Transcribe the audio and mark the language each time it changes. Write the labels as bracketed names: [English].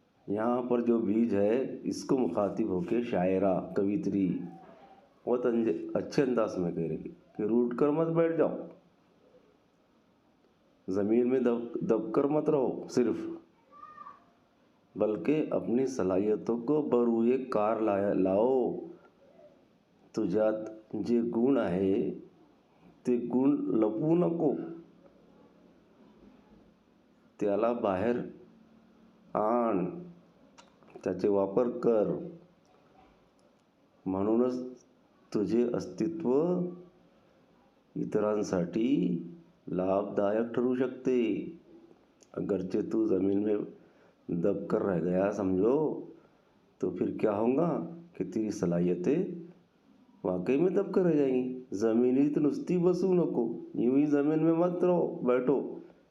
[Hindi] यहाँ पर जो बीज है, इसको मुखातिब होके शायरा, कवित्री बहुत अच्छे अंदाज में कह रही कि रूठ कर मत बैठ जाओ, ज़मीन में दबकर मत रहो सिर्फ, बल्कि अपनी सलाहियतों को बरूए कार लाओ. [Marathi] तुझ्यात जे गुण आहे ते गुण लपवू नको, त्याला बाहेर आण, त्याचे वापर कर. म्हणूनच तुझे अस्तित्व इतरांसाठी लाभदायक ठरू शकते. [Hindi] अगरचे तू ज़मीन में दब कर रह गया समझो, तो फिर क्या होगा कि तेरी सलाहियतें वाकई में दबकर रह जाएंगी। [Marathi] जमिनीत नुसती बसू नको, [Hindi] यूं ही जमीन में मत रहो बैठो।